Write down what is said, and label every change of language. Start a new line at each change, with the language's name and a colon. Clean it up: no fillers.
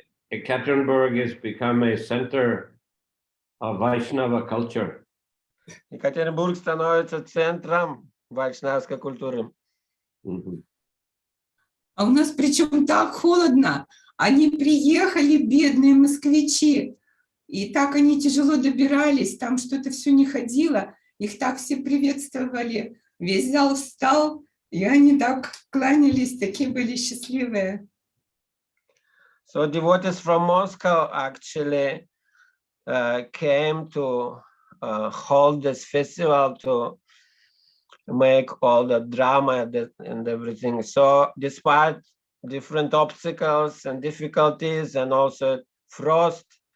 English: Ekaterinburg has become a center of Vaishnava culture.
Russian: Екатеринбург становится центром вайшнавской культуры. А у нас причем так холодно. Они приехали, бедные москвичи, и так они тяжело добирались, там что-то все не ходило. Их так все приветствовали. Весь зал встал, и они так кланялись, такие были счастливые.
English: So devotees from Moscow actually came to hold this festival to make all the drama and everything. So despite different obstacles and difficulties, and also frost.